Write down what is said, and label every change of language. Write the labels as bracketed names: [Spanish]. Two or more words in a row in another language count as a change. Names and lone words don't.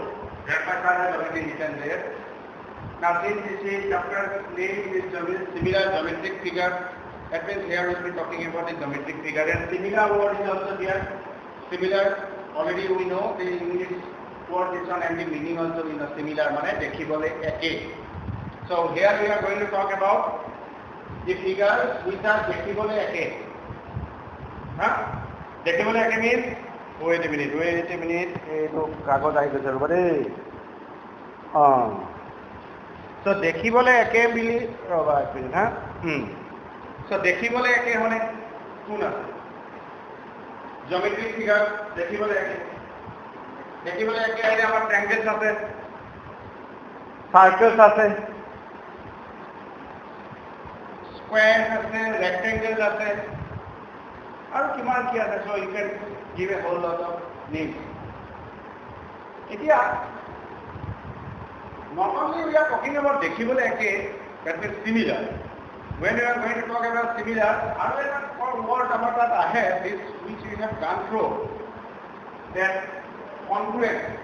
[English] That part has already written there. Now since this is chapter name is similar geometric figure, that means here we will be talking about the geometric figure, and similar word is also there. Similar, already we know the English word this one, and the meaning also we know. Similar means [Assamese] দেখিবলৈ একে. [English] So here we are going to talk about the figures which are [Assamese] দেখিবলৈ একে. দেখিবলৈ একে [English] means, wait a minute, [Assamese] কাগজ আহি গৈছে ৰবা ৰে. So দেখিবলৈ একে বুলি ৰবা এক মিনিট, So দেখিবলৈ একে হ'লে কোন আছে? [English] Geometric figure [Assamese] দেখিবলৈ একে. দেখিবলৈ একে আইলে আমার triangles আছে, circles আছে, squares আছে, rectangles আছে, আর কিমান কি আছে, [English] so you can give a whole lot of names. এতিয়া not only we are talking about [Assamese] দেখিবলৈ একে, [English] that means similar. When we are going to talk about similar, another word about that I have is which we have gone through, that congruent.